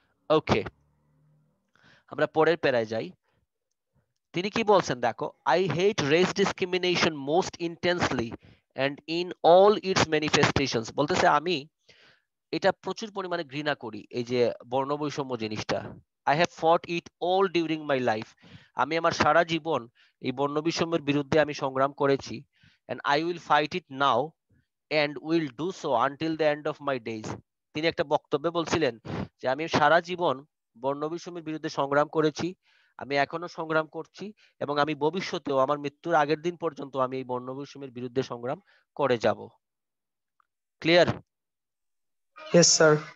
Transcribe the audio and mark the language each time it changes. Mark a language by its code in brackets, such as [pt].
[bn] ওকে, আমরা পরের প্যারায় যাই। তিনি কি বলছেন দেখো, [en] I hate race discrimination most intensely and in all its manifestations. [bn] বলতেছে আমি এটা প্রচুর পরিমাণে ঘৃণা করি, এই যে বর্ণ বৈষম্য জিনিসটা। [en] I have fought it all during my life. [bn] আমি আমার সারা জীবন এই বর্ণ বৈষম্যের বিরুদ্ধে আমি সংগ্রাম করেছি, [en] and I will fight it now and will do so until the end of my days. [bn] তিনি একটা বক্তব্যে বলছিলেন যে আমি সারা জীবন বর্ণ বৈষম্যের বিরুদ্ধে সংগ্রাম করেছি, আমি এখনো সংগ্রাম করছি, এবং আমি ভবিষ্যতেও আমার মৃত্যুর আগের দিন পর্যন্ত আমি এই বর্ণ বৈষম্যের বিরুদ্ধে সংগ্রাম করে যাব। ক্লিয়ার? [en] Yes, sir.